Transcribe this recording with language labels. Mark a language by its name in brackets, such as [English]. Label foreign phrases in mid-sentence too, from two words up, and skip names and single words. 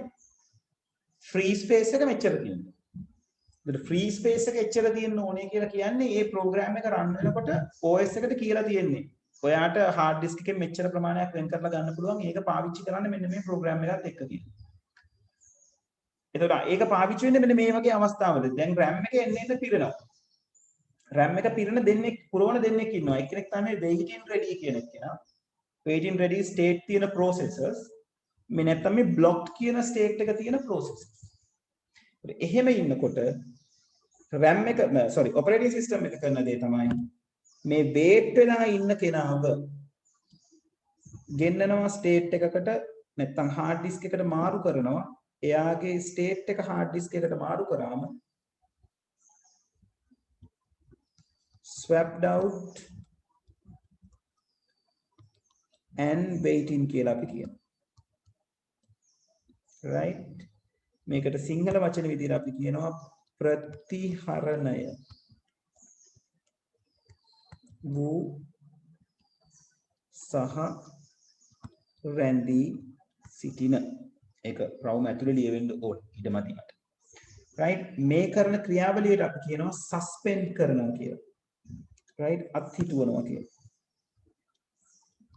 [English] free space [Sinhala] එක මෙච්චර තියෙනවා. ඒකට [English] free space [Sinhala] එක එච්චර තියෙන්න ඕනේ කියලා කියන්නේ මේ program එක run වෙනකොට OS එකට කියලා තියෙන්නේ. ඔයාට [English] hard disk [Sinhala] එකෙන් මෙච්චර ප්‍රමාණයක් වෙන් කරලා ගන්න පුළුවන්. ඒක පාවිච්චි කරන්න මෙන්න මේ program එකත් එක්ක කියලා. එතකොට ඒක පාවිච්චි වෙන්නේ මෙන්න මේ වගේ අවස්ථාවලදී. දැන් RAM එක එන්න පිරෙනවා. RAM එක පිරෙන දෙන්නෙක් පුරවන දෙන්නෙක් ඉන්නවා. එක්කෙනෙක් තමයි [English] waiting ready [Sinhala] කියන එක්කෙනා. [English] waiting ready state [Sinhala] තියෙන processors. මේ නැත්තම් මේ blocked කියන state එක තියෙන processors. එහෙම ඉන්නකොට RAM එක [English] operating system [Sinhala] එක කරන දේ තමයි මේ wait වෙලා ඉන්න කෙනාව ගෙන්නනවා state එකකට නැත්තම් [English] hard disk [Sinhala] එකට මාරු කරනවා. එයාගේ state එක [English] hard disk [Sinhala] එකට මාරු කරාම [English] swapped out and waiting [Sinhala] කියලා අපි කියනවා. right මේකට සිංහල වචන විදිහට අපි කියනවා ප්‍රතිහරණය වූ සහ රැඳී සිටින ඒක රවුම ඇතුලේ ලියවෙන්න ඕන ඉඩමදිමට right මේ කරන ක්‍රියාවලියට අපි කියනවා suspend කරනවා කියලා right අත්හිටුවනවා කියලා